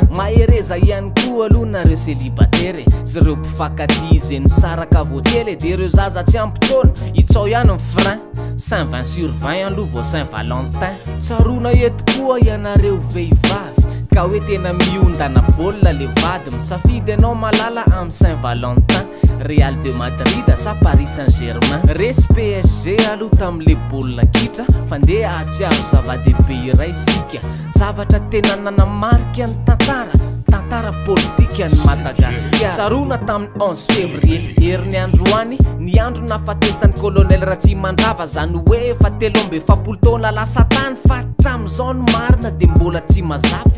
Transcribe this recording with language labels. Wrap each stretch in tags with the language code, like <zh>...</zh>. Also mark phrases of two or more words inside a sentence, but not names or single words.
<mg>Mahereza ihany koa aloha nareo célibataire sy reo mpifankaty zay nisaraka voatsely de reo zaza tsy ampitaona itsao ihany ny frein. Saint 20 sur 20 aloha vao Saint Valentin. Tsarona eto koa ianareo vehivavy ka hoe tena miondana baolina le vady, misafidy anao malala amin'ny Saint Valentin. Real de Madrid sa Paris Saint-Germain, resy PSG aloha tam'le baolina kitra fandeha atsiaro zava-dehibe iray sika. Zavatra tena nanamarika ny tantara politika ny Madagasikara. Tsarona tamin'ny 11 février herin'ny androany ny andro nafatesan'ny colonel Ratsimandrava, zany hoe fa 13 taona lasa tany fa hatram'izao ny marina de mbola tsy mazafy.</mg>